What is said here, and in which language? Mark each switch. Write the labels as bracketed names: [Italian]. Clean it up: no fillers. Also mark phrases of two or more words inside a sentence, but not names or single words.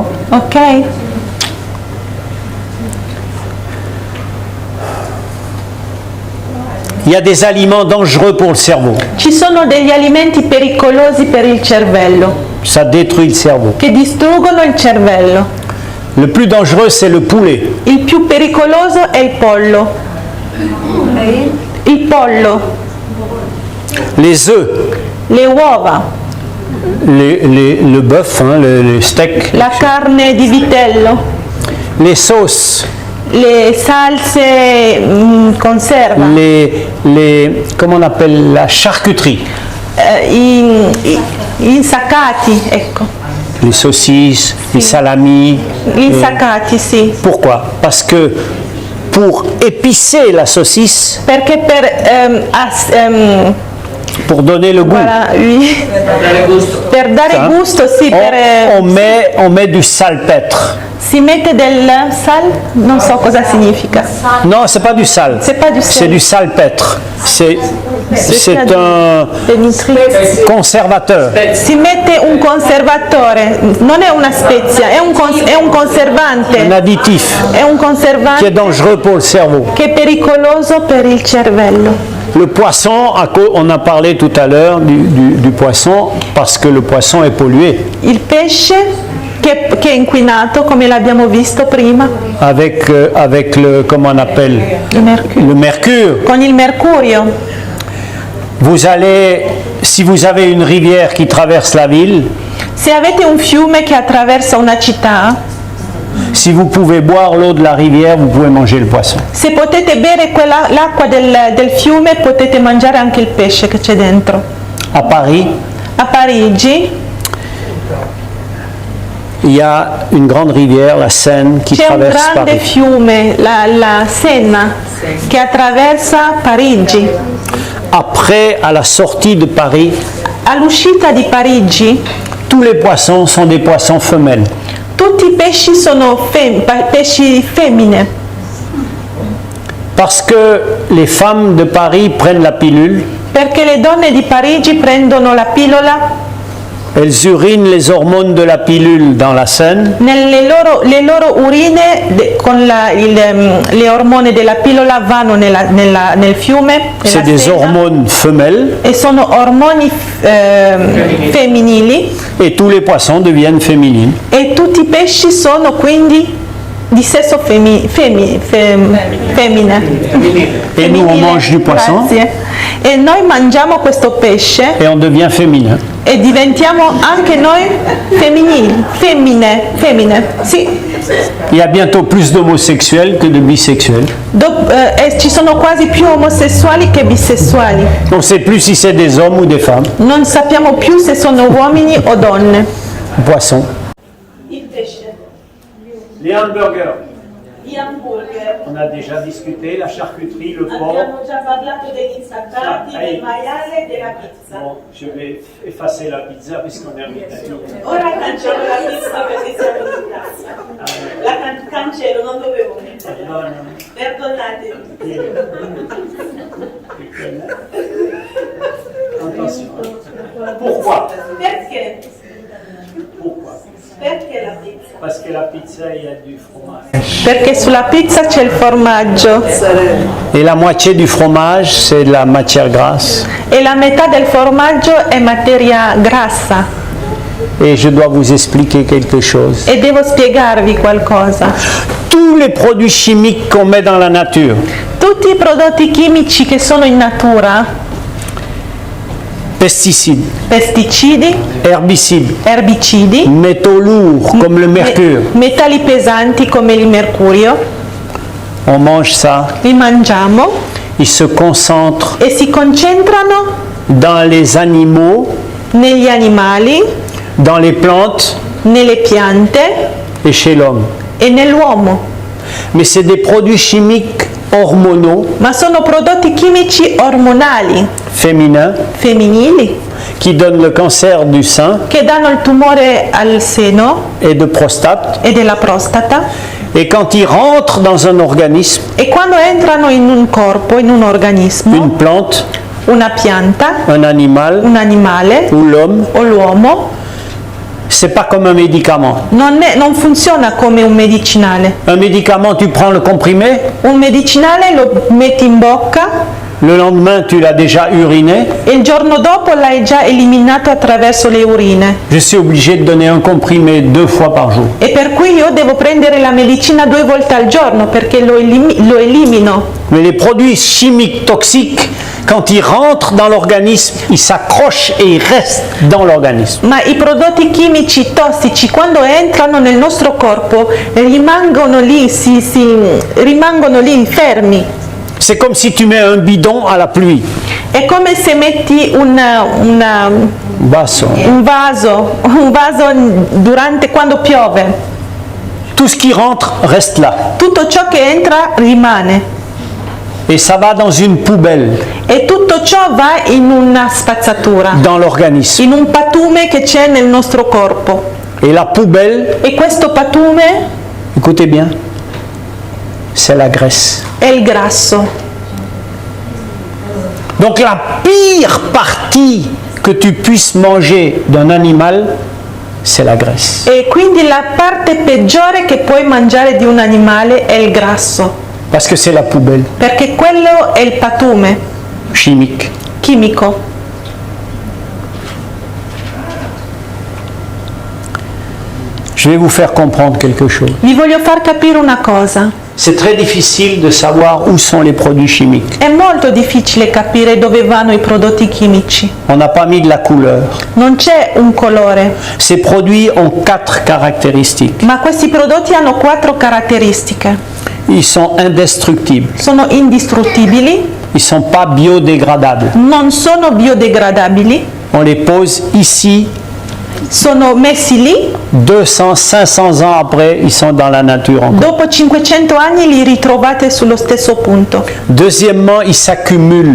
[French] Ok? Il y a des aliments dangereux pour le cerveau. [Italian] Ci sono degli alimenti pericolosi per il cervello, [French] Ça détruit le cerveau. [Italian] che distruggono il cervello. [French] Le plus dangereux, c'est le poulet. [Italian] Il più pericoloso è il pollo. Il pollo, [French] Les œufs, [Italian] le uova, [French] le bœuf, hein, le steak, [Italian] la carne di vitello, [French] les sauces, [Italian] le salse conserva, [French] comment on appelle, la charcuterie, [Italian] gli insaccati, ecco. [French] les saucisses, les salamis. [Italian] Gli insaccati, sì. [French] Pourquoi? Parce que pour épicer la saucisse, [Italian] Perché [French] pour donner le goût, [Italian] guarda, per dare gusto, sì, [French] on met du salpêtre. [Italian] si mette del sal, non so cosa significa. [French] Non, c'est pas du sal. C'est pas du sel. C'est du salpêtre. C'est un conservateur. [Italian] Si mette un conservatore, non è una spezia, è un Un conservante. [French] additif [Italian] È un [French] qui est [Italian] conservante [French] dangereux pour le cerveau. [Italian] che è pericoloso per il cervello. [French] Le poisson, on a parlé tout à l'heure du poisson, parce que le poisson est pollué [Italian] Il pesce che è inquinato, come l'abbiamo visto prima, [French] avec le, comment on appelle, [Italian] il mercurio. [French] le mercure. [Italian] Con il mercurio. [French] Vous allez, si vous avez une rivière qui traverse la ville, [Italian] Se avete un fiume che attraversa una città, [French] Si vous pouvez boire l'eau de la rivière, vous pouvez manger le poisson. [Italian] Se potete bere l'acqua del fiume, potete mangiare anche il pesce che c'è dentro. [French] À Paris, [Italian] A Parigi [French] il y a une grande rivière, la Seine, qui [Italian] c'è un [French] traverse [Italian] grande [French] Paris. [Italian] fiume, la Senna, che attraversa Parigi. [French] Après, à la sortie de Paris, [Italian] All'uscita di Parigi, [French] tous les poissons sont des poissons femelles. [Italian] tutti i pesci sono pesci femmine, [French] Parce que les femmes de Paris prennent la pilule, [Italian] perché le donne di Parigi prendono la pillola, [French] elles urinent les hormones de la pilule dans la Seine, [Italian] le loro urine con le ormoni della pillola vanno nel fiume, [French] c'est [Italian] nella [French] des [Italian] Senna, [French] hormones femelles, [Italian] e sono ormoni femminili, [French] et tous les poissons deviennent féminines. [Italian] e tutti i pesci sono quindi di sesso femmine. [French] Et nous, on mange du poisson [Italian] Grazie. E noi mangiamo questo pesce [French] et on devient féminin. [Italian] e diventiamo anche noi femmine. Sì. [French] Il y a bientôt plus d'homosexuels que de bisexuels. [Italian] Ci sono quasi più omosessuali che bisessuali. [French] On ne sait plus si c'est des hommes ou des femmes. [Italian] Non sappiamo più se sono uomini o donne. [French] Poisson. [Italian] Il pesce, [French] Les hamburgers. [Italian] gli hamburger. [French] On a déjà discuté, la charcuterie, le porc. [Italian] Abbiamo già parlato degli insaccati, del maiale e della pizza. [French] Bon, je vais effacer la pizza puisqu'on est en Italie. [Italian] Ora cancello la pizza perché siamo in casa. La cancello, non dovevo metterla. Perdonatemi. [French] Attention. Pourquoi? [Italian] Perché? [French] Pourquoi? [Italian] Perché la pizza? [French] Parce que la pizza, il y a du fromage. [Italian] Perché sulla pizza c'è il formaggio [French] Et la moitié du fromage, c'est de la matière grasse. [Italian] e la metà del formaggio è materia grassa. [French] Et je dois vous expliquer quelque chose. [Italian] E devo spiegarvi qualcosa. [French] Tous les produits chimiques qu'on met dans la nature, [Italian] Tutti i prodotti chimici che sono in natura, [French] pesticides, [Italian] pesticidi, [French] herbicides, [Italian] erbicidi, [French] métaux lourds comme le mercure, [Italian] metalli pesanti come il mercurio, [French] on mange ça, [Italian] li mangiamo [French] ils se concentrent [Italian] e si concentrano [French] dans les animaux, [Italian] negli animali, [French] dans les plantes [Italian] nelle piante [French] et chez l'homme. [Italian] e nell'uomo. [French] Mais c'est des produits chimiques hormonaux, [Italian] Ma sono prodotti chimici ormonali, [French] féminins, [Italian] femminili, [French] qui donnent le cancer du sein [Italian] che danno il tumore al seno [French] et de prostate. [Italian] e della prostata, [French] Et quand ils rentrent dans un organisme, [Italian] e quando entrano in un corpo, in un organismo, [French] une plante, [Italian] una pianta, [French] un animal [Italian] un animale [French] ou l'homme, [Italian] o l'uomo, [French] c'est pas comme un médicament. [Italian] non funziona come un medicinale. [French] Un médicament, tu prends le comprimé, [Italian] Un medicinale lo metti in bocca [French] le lendemain tu l'as déjà uriné. [Italian] e il giorno dopo l'hai già eliminato attraverso le urine. [French] Je suis obligé de donner un comprimé 2 fois par jour. [Italian] E per cui io devo prendere la medicina 2 volte al giorno perché lo elimino. [French] Mais les produits chimiques toxiques, quand ils rentrent dans l'organisme, ils s'accrochent et ils restent dans l'organisme. [Italian] Ma i prodotti chimici tossici quando entrano nel nostro corpo rimangono lì, rimangono lì fermi. [French] C'est comme si tu mets un bidon à la pluie. [Italian] È come se metti un Basso. vaso quando piove. [French] Tout ce qui rentre reste là. [Italian] Tutto ciò che entra rimane [French] Et ça va dans une poubelle, [Italian] e tutto ciò va in una spazzatura, [French] dans l'organisme. [Italian] in un patume che c'è nel nostro corpo. [French] Et la poubelle, [Italian] E questo patume [French] écoutez bien, c'est la graisse. [Italian] è il grasso. [French] Donc la pire partie que tu puisses manger d'un animal, c'est la graisse. [Italian] E quindi la parte peggiore che puoi mangiare di un animale è il grasso, [French] Parce que c'est la poubelle [Italian] perché quello è il patume [French] chimique. [Italian] chimico. [French] Je vais vous faire comprendre quelque chose. [Italian] Vi voglio far capire una cosa. [French] c'est très difficile de savoir où sont les produits chimiques. [Italian] È molto difficile capire dove vanno i prodotti chimici. [French] On n'a pas mis de la couleur. [Italian] Non c'è un colore, [French] Ces produits ont 4 caractéristiques. [Italian] ma questi prodotti hanno 4 caratteristiche. [French] Ils sont indestructibles. [Italian] Sono indistruttibili, [French] Ils ne sont pas biodégradables. [Italian] non sono biodegradabili, [French] On les pose ici, [Italian] sono messi lì, [French] 200, 500 ans après, ils sont dans la nature encore. [Italian] dopo 500 anni li ritrovate sullo stesso punto. [French] Deuxièmement, ils s'accumulent